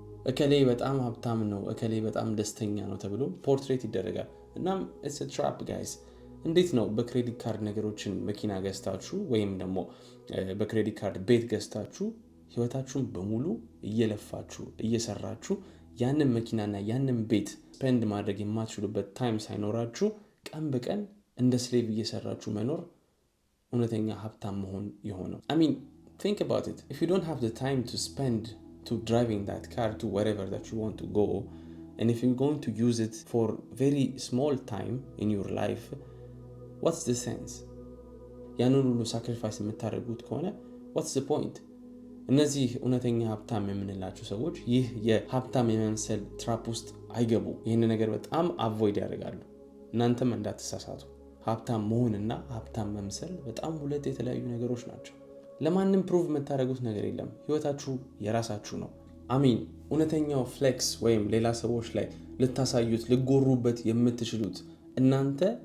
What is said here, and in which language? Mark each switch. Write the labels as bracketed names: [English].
[Amharic] እከሌ በጣም ሀብታም ነው፣ እከሌ በጣም ደስተኛ ነው ተብሎ ፖርትሬት ይደረጋል። እናም [English] it's a trap guys። [Amharic] እንዴት ነው በክሬዲት ካርድ ነገሮችን መኪና ገዝታችሁ ወይም ደግሞ በክሬዲት ካርድ ቤት ገዝታችሁ ህይወታችሁን በሙሉ እየለፋችሁ እየሰራችሁ ያንን መኪናና ያንን ቤት ስፔንድ ማድረግ የማትችሉበት ታይም ሳይኖራችሁ ቀን በቀን እንደ ስሌቭ እየሰራችሁ መኖር እውነተኛ ሀብታም መሆን የሆነው? [English] I mean think about it. If you don't have the time to spend to driving that car to wherever that you want to go, and if you're going to use it for very small time in your life, what's the sense? [Amharic] ያንን ሁሉ ሳክሪፋይስ የምታደርጉት ከሆነ [English] what's the point? [Amharic] እነዚህ እውነተኛ ሀብታም የምንላቸው ሰዎች ይህ የሀብታም የመምሰል ትራፕ ውስጥ አይገቡ። ይህን ነገር በጣም አቮይድ ያደርጋሉ። እናንተም እንዳትሳሳቱ። ሀብታም መሆንና ሀብታም መምሰል በጣም ሁለት የተለያዩ ነገሮች ናቸው። ለማንም ፕሩቭ የምታደርጉት ነገር የለም። ህይወታችሁ የራሳችሁ ነው። አሚን እውነተኛው ፍሌክስ ወይም ሌላ ሰዎች ላይ ልታሳዩት ልጎሩበት የምትችሉት እናንተ